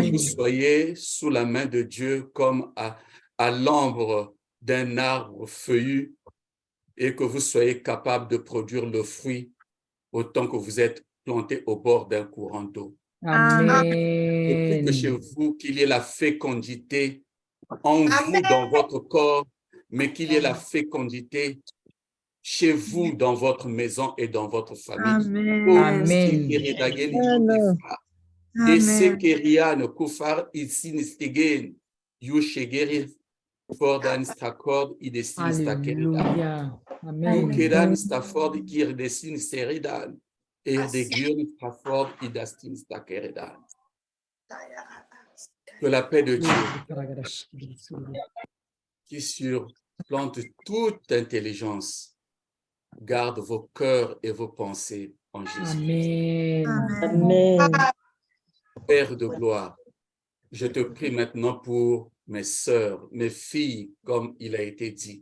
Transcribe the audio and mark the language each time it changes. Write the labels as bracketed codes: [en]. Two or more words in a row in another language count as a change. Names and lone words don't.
[fr] que vous soyez sous la main de Dieu comme à l'ombre d'un arbre feuillu et que vous soyez capable de produire le fruit autant que vous êtes planté au bord d'un courant d'eau. Je prie que chez Amen. vous, qu'il y ait la fécondité en vous dans votre corps, mais qu'il y ait la fécondité chez vous dans votre maison et dans votre famille. Amen. Et sekerian kufar isinistegen yushegeri fordan stakord idesinistakerida. Alléluia. Amen. Ukeran staford irdesinisteredan erdegun staford idastinistakerida. Que la paix de Dieu, qui surplante toute intelligence, garde vos cœurs et vos pensées en Jésus. Amen. Père de gloire, je te prie maintenant pour mes sœurs, mes filles, comme il a été dit.